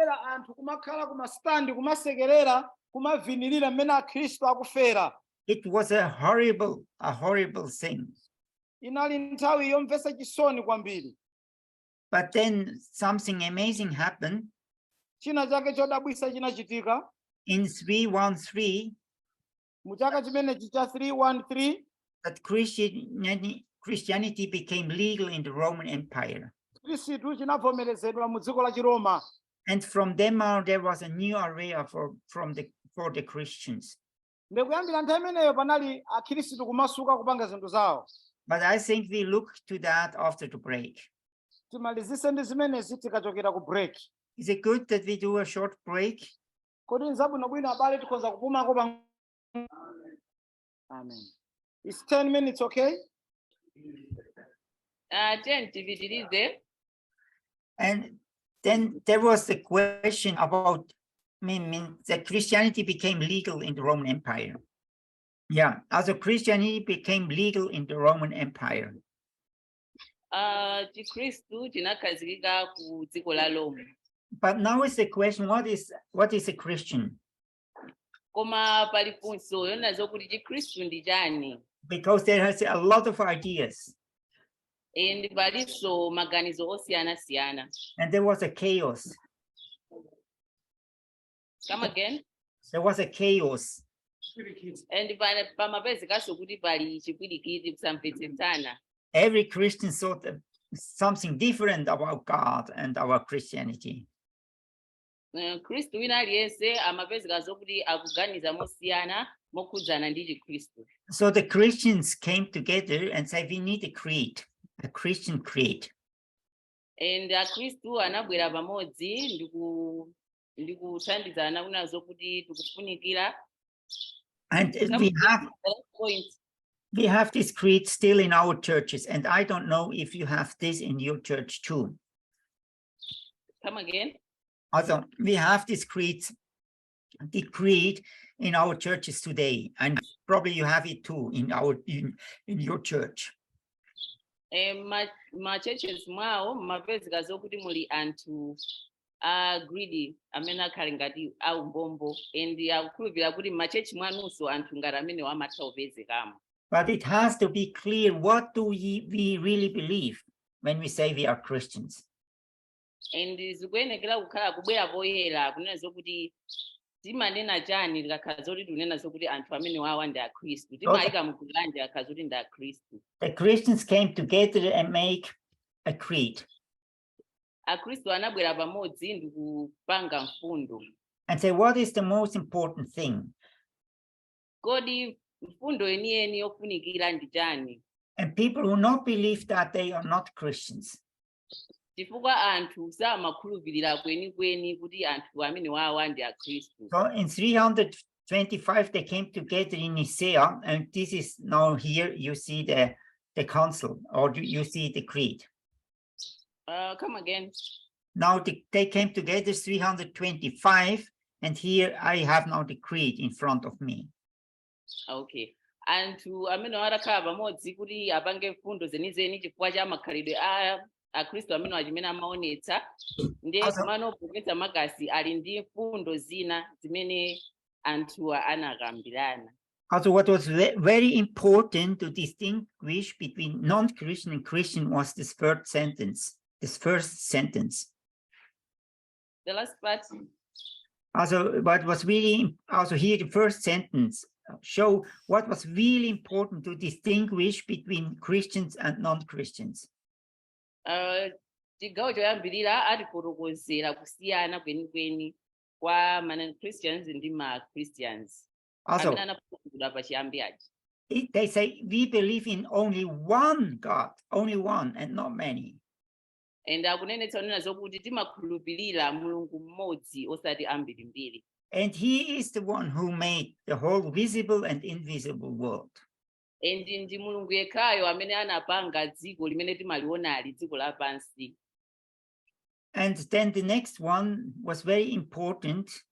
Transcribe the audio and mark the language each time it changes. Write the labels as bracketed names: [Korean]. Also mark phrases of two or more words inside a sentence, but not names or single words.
[English] It was a horrible thing. But then something amazing happened. In 313, [Nyanja] mu chaka chimenechi cha 313 [English] that Christianity became legal in the Roman Empire. [Nyanja] khristu chinavomerezedwa mu dziko la chiroma. [English] And from then on, there was a new area for the Christians. [Nyanja] Ndikuyambira nthawi imeneyo panali akhristu kumasuka kupanga zinthu zawo. [English] But I think we look to that after the break. [Nyanja] Timalizise ndi zimenezi tikachokera ku break. [English] Is it good that we do a short break? [Nyanja] Kodi nzabwinobwino abale tikhoza kupumako pa. [English] Amen. It's 10 minutes, okay? [Nyanja] 10 tipitirize. [English] And then there was the question about that Christianity became legal in the Roman Empire. Yeah, also Christianity became legal in the Roman Empire. [Nyanja] Chikhristu chinakhazikika ku dziko la Roma. [English] But now is the question, what is a Christian? [Nyanja] Koma pali funso yona zokuti Chikhristu ndi chani? [English] Because there has a lot of ideas. [Nyanja] Ndi palinso maganizo osiyana-siyana. [English] And there was a chaos. Come again? There was a chaos. [Nyanja] And pamapezekanso kuti pali chipwirikiti kusamvetsetsana. [English] Every Christian thought something different about God and our Christianity. [Nyanja] Khristu wina aliyense amapezeka zokuti akuganiza mosiyana mokhudzana ndi Chikhristu. [English] So the Christians came together and said, we need a creed, a Christian creed. [Nyanja] And akhristu anabwera pamodzi ndikuthandizana kuna zokuti tikufunikira. [English] And we have this creed still in our churches, and I don't know if you have this in your church too. Come again? Also, we have this creed, the creed in our churches today, and probably you have it too in your church. [Nyanja] Ma churches mwawo mapezeka zokuti muli anthu greedy amene akhali ngati aumbombo and akukhulupirira kuti machechi mwanunso anthu ngati amene amatha kupezekamo. [English] But it has to be clear, what do we really believe when we say we are Christians? [Nyanja] And zikuyenekera kukhala kubwera poyera kunena zokuti timanena chani likakhala zoti tunena zokuti anthu amene wawa ndi akhristu timayika mkulanje akhala zoti ndi akhristu. [English] The Christians came together and make a creed. [Nyanja] Akhristu anabwera pamodzi ndikupanga mfundo. [English] And say, what is the most important thing? [Nyanja] Kodi mfundo yeniyeni yofunikira ndi chani? [English] And people who not believe that, they are not Christians. [Nyanja] Chifukwa anthu samakhulupirira kwenikweni kuti anthu amene wawa ndi akhristu. [English] So in 325 they came together in Nicaea, and this is now here you see the council, or you see the creed. Come again. Now they came together 325, and here I have now the creed in front of me. Okay. [Nyanja] Anthu amene arakhala pamodzi kuti apange mfundo zenizeni chifukwa cha makhalidwe akhristu amene achimene amaonetsa ndiye kumanopometsa makasi ali ndi mfundo zina zimene anthu anakambirana. [English] Also, what was very important to distinguish between non-Christian and Christian was this first sentence. The last part. Also, what was really also here, the first sentence show what was really important to distinguish between Christians and non-Christians. [Nyanja] Chigawo choyambirira atifotokozera kusiyana kwenikweni kwa Christians ndi ma Christians. [English] Also, they say we believe in only one God, only one and not many. [Nyanja] And akunenetsa unena zokuti timakhulupirira Mulungu mmodzi osati ambirimbiri. [English] And he is the one who made the whole visible and invisible world. [Nyanja] And ndi Mulungu yekhayo amene anapanga dziko limene timalionali dziko lapansi. [English] And then the next one was very important.